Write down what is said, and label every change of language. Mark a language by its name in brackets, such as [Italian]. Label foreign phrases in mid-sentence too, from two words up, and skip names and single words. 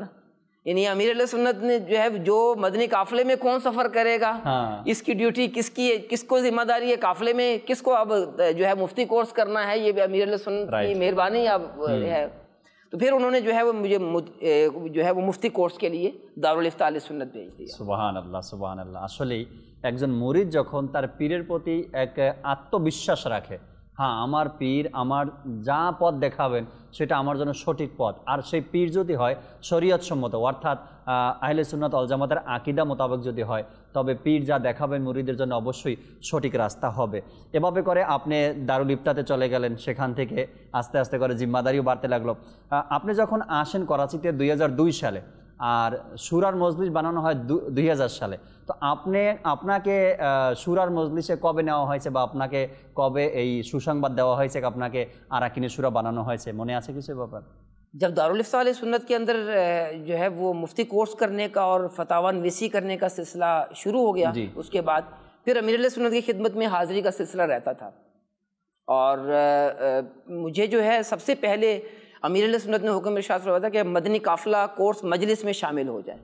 [Urdu] یعنی امیر اہل سنت نے جو ہے جو مدنی قافلے میں کون سفر کرے گا، اس کی ڈیوٹی کس کی ہے، کس کو ذمہ داری ہے قافلے میں، کس کو اب جو ہے مفتی کورس کرنا ہے، یہ بھی امیر اہل سنت کی مہربانی اب ہے. تو پھر انہوں نے جو ہے وہ مجھے جو ہے وہ مفتی کورس کے لیے دارالفتاء اہل سنت بھیج دیا. [Arabic] سبحان الله سبحان الله. [Bangla] আসলেই একজন মুরিদ যখন তার পীরের প্রতি এক আত্মবিশ্বাস রাখে, হ্যাঁ আমার পীর আমার যা পথ দেখাবেন সেটা আমার জন্য সঠিক পথ, আর সেই পীর যদি হয় শরীয়ত সম্মত অর্থাৎ আহলে সুন্নাত ওয়াল জামাতের আকীদা মোতাবেক যদি হয়, তবে পীর যা দেখাবেন মুরিদের জন্য অবশ্যই সঠিক রাস্তা হবে. এভাবে করে আপনি দারুল ইফতাতে চলে গেলেন, সেখান থেকে আস্তে আস্তে করে জিম্মাদারিও বাড়তে লাগলো. আপনি যখন আসেন করাচিতে 2002 সালে, আর শুরার মজলিস বানানো হয় 2000 সালে, তো আপনাকে শুরার মজলিসে কবে নেওয়া হয়েছে বা আপনাকে কবে এই সুসংবাদ দেওয়া হয়েছে আপনাকে আরাকিনে শুরা বানানো হয়েছে, মনে আছে কিছু ব্যাপার? [Urdu] جب دارالفتاء اہل سنت کے اندر جو ہے وہ مفتی کورس کرنے کا اور فتاوی نویسی کرنے کا سلسلہ شروع ہو گیا، اس کے بعد پھر امیر اہل سنت کی خدمت میں حاضری کا سلسلہ رہتا تھا. اور مجھے جو ہے سب سے پہلے امیر اہل سنت نے حکم ارشاد فرمایا تھا کہ مدنی قافلہ کورس مجلس میں شامل ہو جائے.